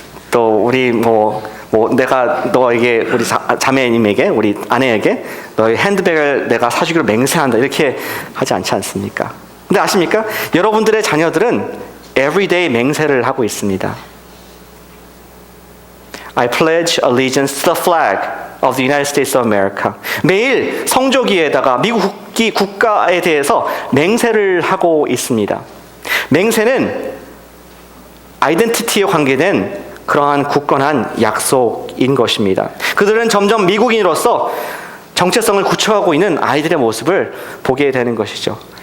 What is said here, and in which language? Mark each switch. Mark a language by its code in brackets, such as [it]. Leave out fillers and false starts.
[ko] 또 우리 내가 너에게 우리 자매님에게 우리 아내에게 너의 핸드백을 내가 사주기로 맹세한다 이렇게 하지 않지 않습니까? 근데 아십니까? 여러분들의 자녀들은 everyday 맹세를 하고 있습니다. [en] I pledge allegiance to the flag of the United States of America. [ko] 매일 성조기에다가 미국 국가에 대해서 맹세를 하고 있습니다. 맹세는 아이덴티티에 관계된 그러한 굳건한 약속인 것입니다. 그들은 점점 미국인으로서 정체성을 구축하고 있는 아이들의 모습을 보게 되는 것이죠.